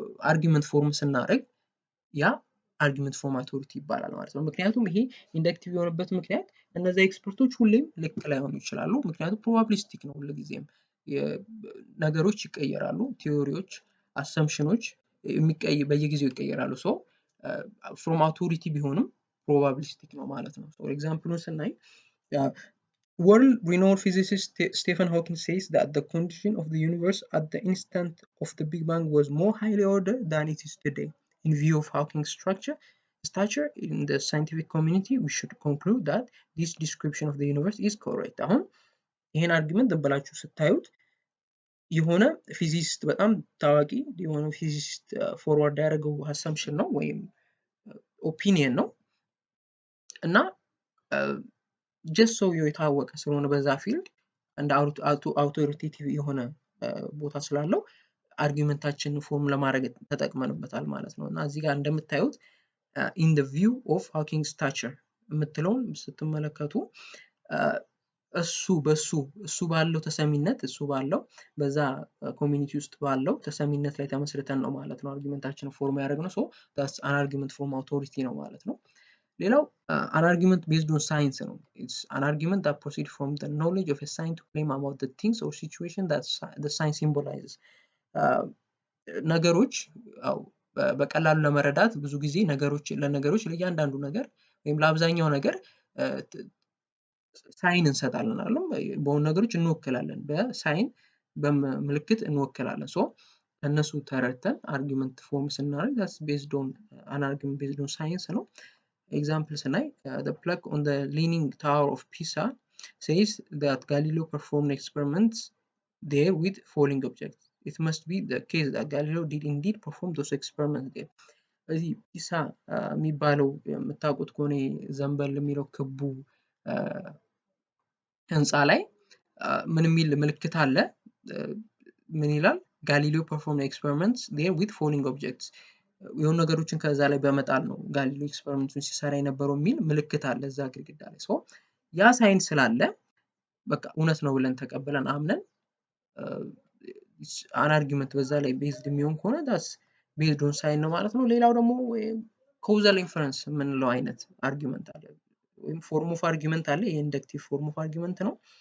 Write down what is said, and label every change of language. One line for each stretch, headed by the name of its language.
Amharic: አርጊመንት ፎርም ስናደርግ ያ አርጊመንት ፍሮም አውቶሪቲ ይባላል ማለት ነው። ምክንያቱም ይሄ ኢንደክቲቭ የሆነበት ምክንያት እነዚህ ኤክስፐርቶች ሁሌም ልክ ላይሆኑ ይችላሉ። ምክንያቱም ፕሮባቢሊስቲክ ነው ሁልጊዜም ነገሮች ይቀየራሉ። ቲዮሪዎች አሰምፕሽኖች በየጊዜው ይቀየራሉ። ፍሮም አውቶሪቲ ቢሆንም ፕሮባቢሊስቲክ ነው ማለት ነው። ፎር ኤግዛምፕሉን ስናይ
English: world renowned physicist Stephen Hawking says that the condition of the universe at the instant of the Big Bang was more highly ordered than it is today. In view of Hawking's stature in the scientific community, we should conclude that this description of the universe is correct.
Amharic: አሁን ይሄን አርጊመንት ብላችሁ ስታዩት የሆነ ፊዚሲስት በጣም ታዋቂ የሆነ ፊዚሲስት ፎርዋርድ ያደረገው አሰምፕሽን ነው ወይም ኦፒኒየን ነው እና ጀስት ሰውየው የታወቀ ስለሆነ በዛ ፊልድ እንደ አውቶሪቴቲቭ የሆነ ቦታ ስላለው አርጊመንታችንን ፎርም ለማድረግ ተጠቅመንበታል ማለት ነው። እና እዚህ ጋር እንደምታዩት
English: in the view of Hawking's stature
Amharic: የምትለውን ስትመለከቱ እሱ ባለው ተሰሚነት እሱ ባለው በዛ ኮሚኒቲ ውስጥ ባለው ተሰሚነት ላይ ተመስርተን ነው ማለት ነው አርጊመንታችንን ፎርም ያደረግነው።
English: that's an argument from authority
Amharic: ነው ማለት ነው። ሌላው
English: an argument based on science
Amharic: ነው.
English: It's an argument that proceeds from the knowledge of a science to claim about the things or situation that the science symbolizes.
Amharic: ነገሮች በቀላሉ ለመረዳት ብዙ ጊዜ ለነገሮች ለእያንዳንዱ ነገር ወይም ለአብዛኛው ነገር ሳይን እንሰጣለን አይደል? በሆነ ነገሮች እንወክላለን በሳይን በምልክት እንወክላለን። እነሱ ተረድተን አርጊመንት ፎርም ስናደርግ
English: that's based on an argument based on science
Amharic: ነው።
English: Examples tonight, the plaque on the Leaning Tower of Pisa says that Galileo performed experiments there with falling objects. It must be the case that Galileo did indeed perform those experiments there.
Amharic: እዚህ ፒሳ የሚባለው የምታውቁት ከሆነ ዘንበል የሚለው ክቡ ህንፃ ላይ ምን የሚል ምልክት አለ? ምን ይላል?
English: Galileo performed experiments there with falling objects.
Amharic: የሆኑ ነገሮችን ከዛ ላይ በመጣል ነው ጋሊሌዮ ኤክስፐሪመንቱን ሲሰራ የነበረው የሚል ምልክት አለ እዛ ግድግዳ ላይ። ሶ ያ ሳይን ስላለ በቃ እውነት ነው ብለን ተቀብለን አምነን አን አርጊመንት በዛ ላይ ቤዝድ የሚሆን ከሆነ ዳስ ቤዝድ ኦን ሳይን ነው ማለት ነው። ሌላው ደግሞ ኮዛል ኢንፈረንስ የምንለው አይነት አርጊመንት አለ ወይም ፎርም ኦፍ አርጊመንት አለ። የኢንደክቲቭ ፎርም ኦፍ አርጊመንት ነው።